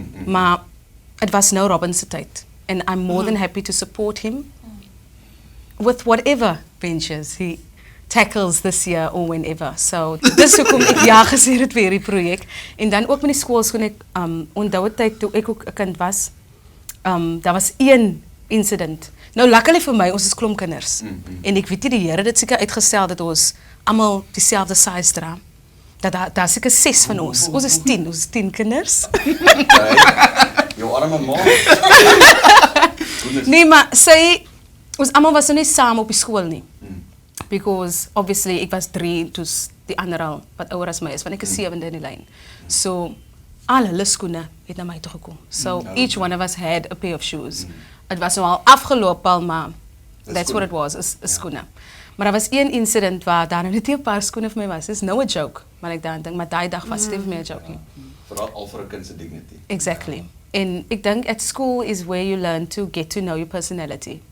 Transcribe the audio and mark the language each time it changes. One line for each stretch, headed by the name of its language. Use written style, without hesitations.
Afrikaans: Maar het was nou Robin se tyd
English: and I'm more than happy to support him with whatever ventures he tackles this year or whenever.
Afrikaans: So, dis hoekom ek ja gesê het vir hierdie projek. En dan ook met die skoolskoen, ek onthou 'n tyd toe ek ook 'n kind was, daar was een incident. Nou
English: luckily
Afrikaans: vir my, ons is klomp kinders. En ek weet nie, die Here het dit seker uitgestel dat ons almal dieselfde
English: size
Afrikaans: dra. Daar seker 6 van ons. Ons is 10 kinders. Jou arme ma. Nee, maar ons almal was nou nie saam op die skool nie.
English: Because obviously
Afrikaans: ek was 3 toe die ander al wat ouer as my is, want ek is 7de in die lyn. So al hulle skoene het na my toe gekom.
English: So each one of us had a pair of shoes.
Afrikaans: Het was nou al afgeloop al, maar
English: that's what it was,
Afrikaans: is skoene. Maar daar was een incident waar daar net 'n paar skoene vir my was.
English: It's no a joke,
Afrikaans: maar ek dink maar daai dag was dit vir my 'n joke. Veral vir 'n kind se dignity.
English: Exactly.
Afrikaans: En ek dink
English: at school is where you learn to get to know your personality.